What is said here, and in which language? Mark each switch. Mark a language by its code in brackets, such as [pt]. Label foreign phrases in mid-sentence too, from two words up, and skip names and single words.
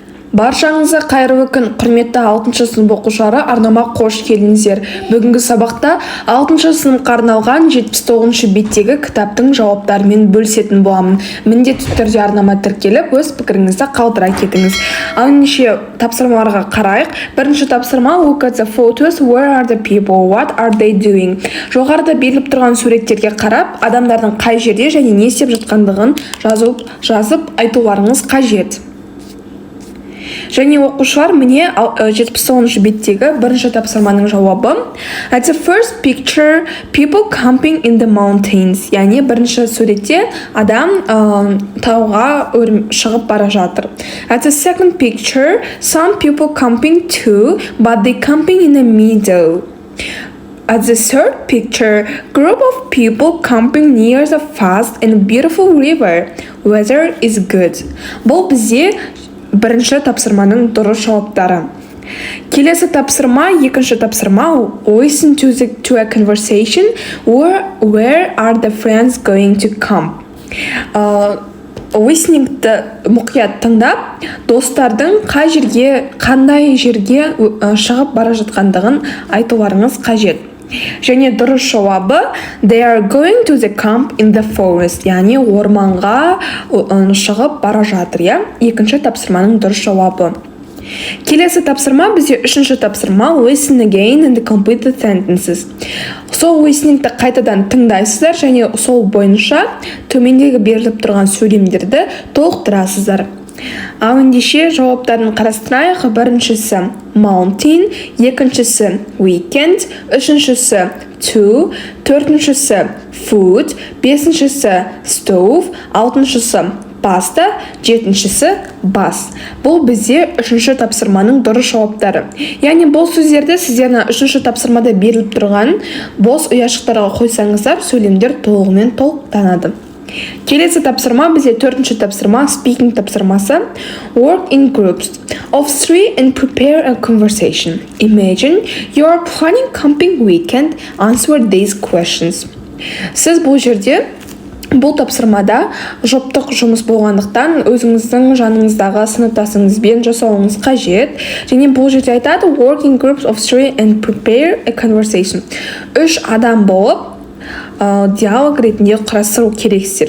[kk] Баршаңызға қайырлы күн, құрметті 6-шы сынып оқушылары, арнама қош келдіңіздер. Бүгінгі сабақта 6-шы сыныпқа арналған 79-шы беттегі кітаптың жауаптарымен бөлісетін боламын. Міндетті түрде арнама тіркеліп, өз пікіріңізді қалдыра кетіңіз. Ал ендеше тапсырмаларға қарайық. Бірінші тапсырма: [en] look at the photos, where are the people, what are they doing? [kk] Жоғарыда беріліп тұрған суреттерге қарап, адамдардың қай жерде және не істеп жатқандығын жазып айтуларыңыз қажет. Және оқушылар, міне 79-шы беттегі бірінші тапсырманың жауабы. [en] At the first picture, people camping in the mountains. [kk] Яғни бірінші суретте адам тауға шығып бара жатыр. [en] At the second picture, some people camping too, but they camping in the middle. At the third picture, group of people camping near the fast and beautiful river. Weather is good. [kk] Бұл бізде бірінші тапсырманың дұрыс жауаптары. Келесі тапсырма, екінші тапсырма: [en] listen to a conversation, where are the friends going to camp? [kk] Listeningті мұқият тыңдап, достардың қандай жерге шығып бара жатқандығын айтуларыңыз қажет. Және дұрыс жауабы: [en] they are going to the camp in the forest. [kk] Яғни орманға шығып бара жатыр. Екінші тапсырманың дұрыс жауабы. Келесі тапсырма бізде үшінші тапсырма: [en] listen again and complete the sentences. [kk] Сол listeningті қайтадан тыңдайсыздар және сол бойынша төмендегі беріліп тұрған сөйлемдерді толықтырасыздар. Ал ендеше жауаптарын қарастырайық. Біріншісі mountain, екіншісі weekend, үшіншісі to, төртіншісі food, бесіншісі stove, алтыншысы pasta, жетіншісі bus. Бұл бізде үшінші тапсырманың дұрыс жауаптары. Яғни бұл сөздерді сіздердің үшінші тапсырмада беріліп тұрған бос ұяшықтарға қойсаңыздар, сөйлемдер толығымен толықтанады. Келесі тапсырма бізде төртінші тапсырма, speaking тапсырмасы. [en] Work in groups of 3 and prepare a conversation. Imagine you are planning camping weekend. Answer these questions. [kk] Сіз бұл жерде, бұл тапсырмада жұптық жұмыс болғандықтан өзіңіздің жаныңыздағы сыныптасыңызбен жасауыңыз қажет. Және бұл жерде айтады [en] work in groups of 3 and prepare a conversation. [kk] 3 адам болып диалог ретінде құрастыру керексіздер.